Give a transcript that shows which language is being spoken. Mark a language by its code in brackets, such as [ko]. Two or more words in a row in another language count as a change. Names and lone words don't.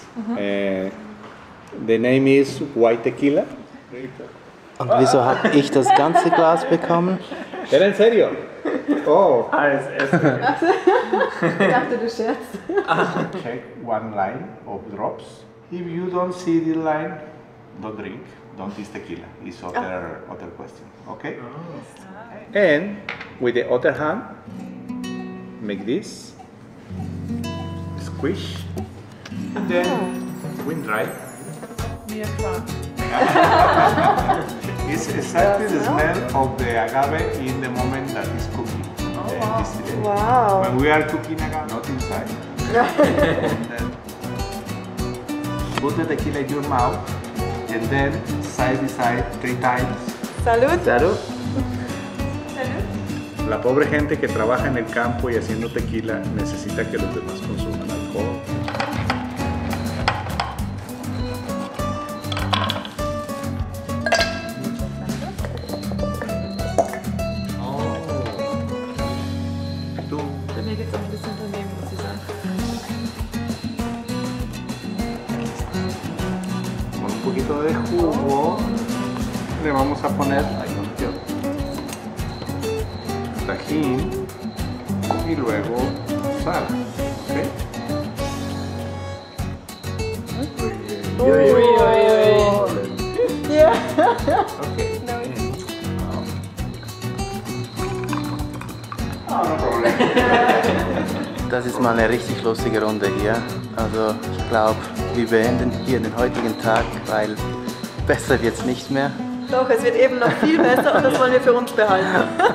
[en] The name is white tequila. [de] Und wieso habe ich das ganze Glas bekommen? [es] ¿Era en serio? Oh. [de] Ich dachte, du scherzt. [en] Take one line of drops. If you don't see the line, don't drink. Don't taste tequila. It's other question. Okay? And with the other hand, make this, squish, and then wind dry. It's exactly the smell of the agave in the moment that it's cooking. Wow. When we are cooking agave, not inside. And then put the tequila in your mouth, and then side by side 3 times. [es] Salud. Salud. La pobre gente que trabaja en el campo y haciendo tequila necesita que los demás consuman alcohol. Tú. [de] Bei mir geht es auch ein bisschen daneben, muss ich sagen. [es] Con un poquito de jugo le vamos a poner tajín y luego sal. ¿Okay? [en] Yeah. Okay. No problem. [de] Das ist mal eine richtig lustige Runde hier. Also ich glaube, wir beenden hier den heutigen Tag, weil besser wird es nicht mehr. Doch, es wird eben noch viel besser und das wollen wir für uns behalten.